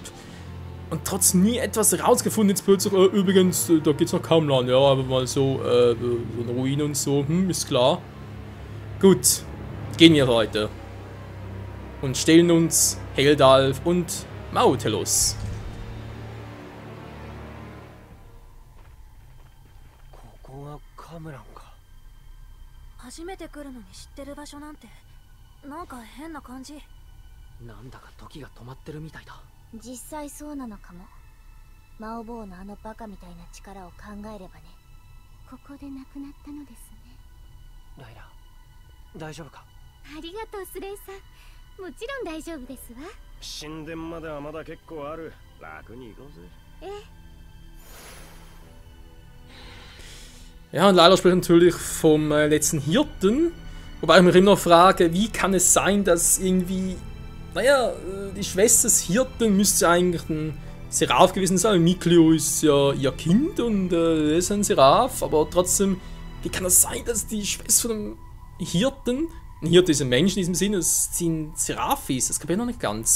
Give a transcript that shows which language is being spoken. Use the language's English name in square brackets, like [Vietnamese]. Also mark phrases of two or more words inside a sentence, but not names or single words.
[German] Und trotzdem nie etwas rausgefunden, jetzt plötzlich, übrigens, da geht's nach Camlann, ja, aber mal so, so eine Ruine und so, ist klar. Gut, gehen wir heute. Und stellen uns Heldalf und Mautelos. [Japanese] 初めて来るのに知ってる場所なんてなんか変な感じ。なんだか時が止まってるみたいだ。実際そうなのかも。魔王坊のあのバカみたいな力を考えればね。ここで亡くなったのですね。ライラ、大丈夫か？ありがとうスレイさん。もちろん大丈夫ですわ。神殿まではまだ結構ある。楽に行こうぜ。ええ。 [German] Ja, und leider spricht natürlich vom letzten Hirten. Wobei ich mich immer noch frage, wie kann es sein, dass irgendwie, naja, die Schwester des Hirten müsste eigentlich ein Seraph gewesen sein. Mikleo ist ja ihr Kind und er ist ein Seraph, aber trotzdem, wie kann das sein, dass die Schwester von dem Hirten, ein Hirte ist ein Mensch in diesem Sinne, dass sie ein Seraph ist? Das kann ich noch nicht ganz.